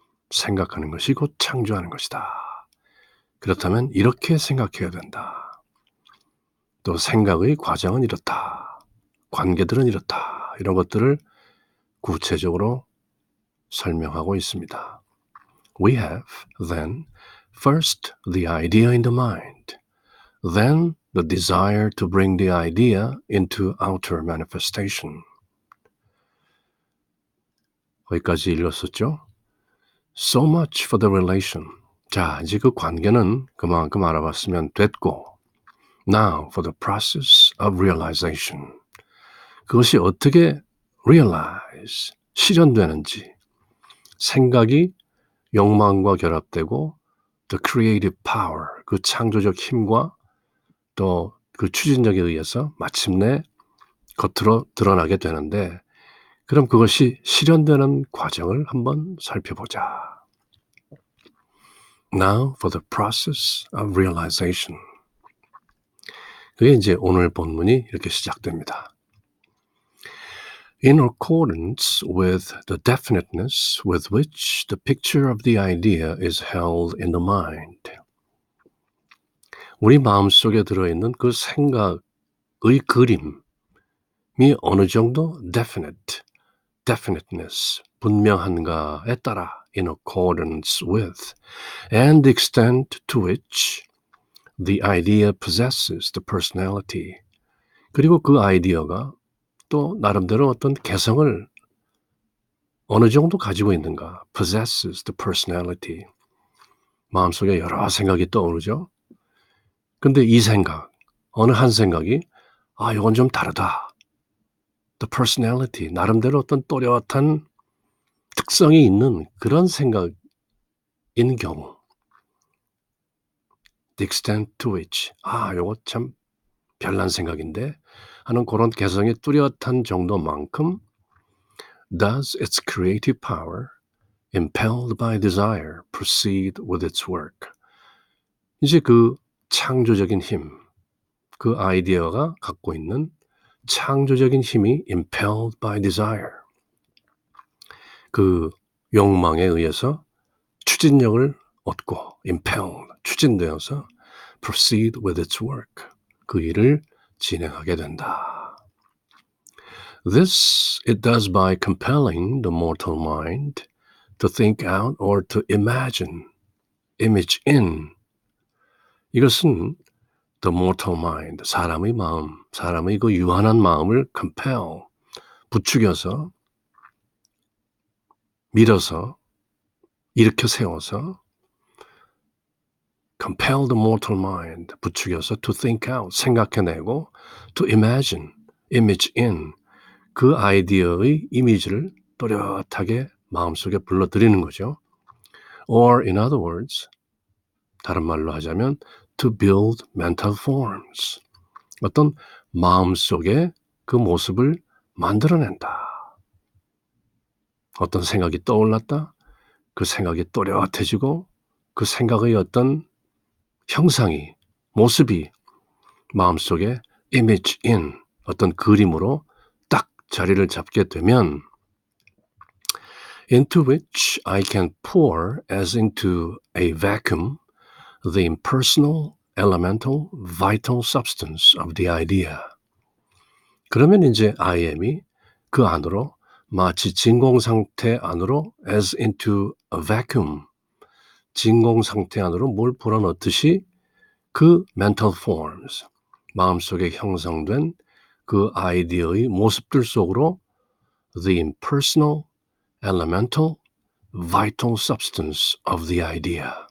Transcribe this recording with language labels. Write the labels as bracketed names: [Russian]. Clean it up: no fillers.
[Korean] 생각하는 것이 곧 창조하는 것이다. 그렇다면 이렇게 생각해야 된다. 또 생각의 과정은 이렇다. 관계들은 이렇다. 이런 것들을 구체적으로 설명하고 있습니다. [English] We have then first the idea in the mind. Then the desire to bring the idea into outer manifestation. [Korean] 거기까지 읽었었죠? [English] So much for the relation. [Korean] 자, 이제 그 관계는 그만큼 알아봤으면 됐고 [English] Now for the process of realization. [Korean] 그것이 어떻게 realize, 실현되는지 생각이 욕망과 결합되고 [English] the creative power, [Korean] 그 창조적 힘과 또 그 추진력에 의해서 마침내 겉으로 드러나게 되는데 그럼 그것이 실현되는 과정을 한번 살펴보자. [English] Now for the process of realization. [Korean] 그게 이제 오늘 본문이 이렇게 시작됩니다. [English] In accordance with the definiteness with which the picture of the idea is held in the mind. [Korean] 우리 마음속에 들어있는 그 생각의 그림이 어느 정도 [English] definiteness, [Korean] 분명한가에 따라 [English] in accordance with and the extent to which the idea possesses the personality. [Korean] 그리고 그 아이디어가 또 나름대로 어떤 개성을 어느 정도 가지고 있는가. [English] possesses the personality. [Korean] 마음속에 여러 생각이 떠오르죠. 근데 이 생각, 어느 한 생각이 이건 좀 다르다. [English] The personality, [Korean] 나름대로 어떤 또렷한 특성이 있는 그런 생각인 경우. [English] The extent to which, [Korean] 요거 참 별난 생각인데 하는 그런 개성이 뚜렷한 정도만큼 [English] does its creative power, impelled by desire, proceed with its work. [Korean] 이제 그 창조적인 힘, 그 아이디어가 갖고 있는 창조적인 힘이 [English] impelled by desire, [Korean] 그 욕망에 의해서 추진력을 얻고 impelled, 추진되어서 [English] proceed with its work. [Korean] 그 일을 진행하게 된다. [English] This it does by compelling the mortal mind to think out or to imagine, image in. [Korean] 이것은 [English] the mortal mind, [Korean] 사람의 마음, 사람의 그 유한한 마음을 compel, 부추겨서, 밀어서, 일으켜 세워서 [English] compel the mortal mind, [Korean] 부추겨서 [English] to think out, [Korean] 생각해내고 [English] to imagine, image in, [Korean] 그 아이디어의 이미지를 또렷하게 마음속에 불러들이는 거죠. [English] Or in other words, [Korean] 다른 말로 하자면 [English] to build mental forms, [Korean] 어떤 마음속에 그 모습을 만들어낸다. 어떤 생각이 떠올랐다. 그 생각이 또렷해지고 그 생각의 어떤 형상이, 모습이 마음속에 [English] image in, [Korean] 어떤 그림으로 딱 자리를 잡게 되면 [English] into which I can pour as into a vacuum the impersonal, elemental, vital substance of the idea. [Korean] 그러면 이제 I am이 그 안으로 마치 진공 상태 안으로 [English] as into a vacuum, [Korean] 진공 상태 안으로 뭘 불어넣듯이 그 [English] mental forms, [Korean] 마음속에 형성된 그 아이디어의 모습들 속으로 [English] the impersonal, elemental, vital substance of the idea,